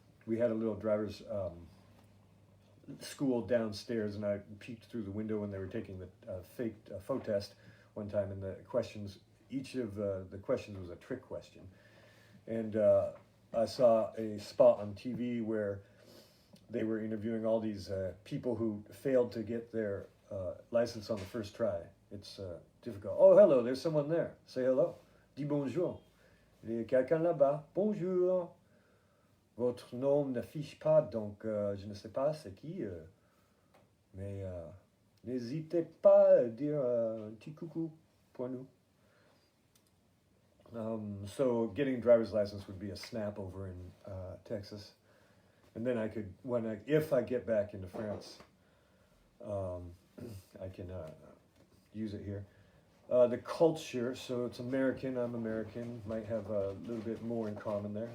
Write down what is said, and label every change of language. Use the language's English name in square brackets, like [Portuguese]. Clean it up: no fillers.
[English] We had a little driver's school downstairs, and I peeked through the window when they were taking the fake faux test one time, and each of the questions was a trick question. And I saw a spot on TV where they were interviewing all these people who failed to get their license on the first try. It's difficult. Oh, hello, there's someone there. Say hello. [French] Dis bonjour. Il y a quelqu'un là-bas. Bonjour. Votre nom n'affiche pas, donc je ne sais pas c'est qui. Mais n'hésitez pas à dire un petit coucou pour nous. [English] So getting a driver's license would be a snap over in Texas. And then I could, if I get back into France, I can use it here. The culture, so it's American, I'm American, might have a little bit more in common there.